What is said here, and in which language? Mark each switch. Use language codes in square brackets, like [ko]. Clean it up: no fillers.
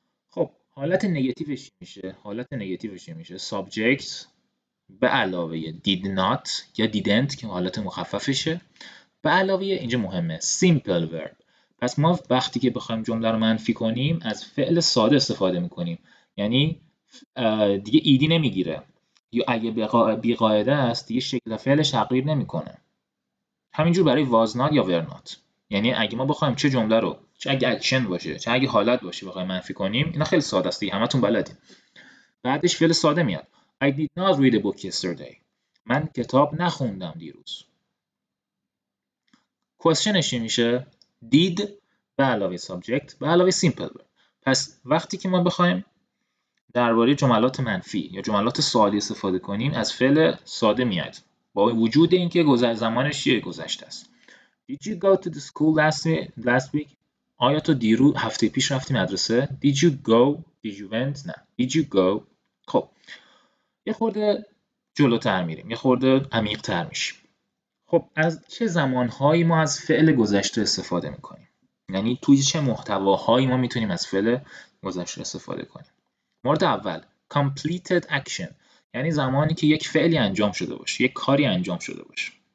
[fa] خب حالت نگاتیوش چی میشه؟ حالت نگاتیوش چی میشه؟ subject به علاوه did not یا didn't که حالت مخففشه، به علاوه اینجا مهمه simple verb. پس ما وقتی که بخوایم جمله رو منفی کنیم از فعل ساده استفاده میکنیم، یعنی دیگه ایدی نمیگیره، یا اگه بیقاعده است دیگه شکل فعلش تغییر نمیکنه. همینجور برای was not یا were not. یعنی اگه ما بخوایم چه جمله رو، چه اگه اکشن باشه چه اگه حالت باشه بخوایم منفی کنیم، اینا خیلی ساده است دیگه، همتون بلدین. بعدش فعل ساده میاد. [en] I did not read a book yesterday. [fa] من کتاب نخوندم دیروز. کوئسچنش میشه did به علاوه subject به علاوه simple verb. پس وقتی که ما بخوایم درباره جملات منفی یا جملات سوالی استفاده کنیم از فعل ساده میاد، با وجود اینکه زمانش گذشته است. [en] Did you go to the school last week? [fa] آیا تو هفته پیش رفتی مدرسه؟ [en] Did you go? Did you went? [fa] نه. [en] Did you go? [fa] خب یه خورده جلوتر میریم، یه خورده عمیق‌تر میشیم. خب از چه زمانهایی ما از فعل گذشته استفاده میکنیم؟ یعنی توی چه محتواهایی ما میتونیم از فعل گذشته استفاده کنیم؟ مورد اول completed action، یعنی زمانی که یک فعلی انجام شده باشه، یک کاری انجام شده باشه.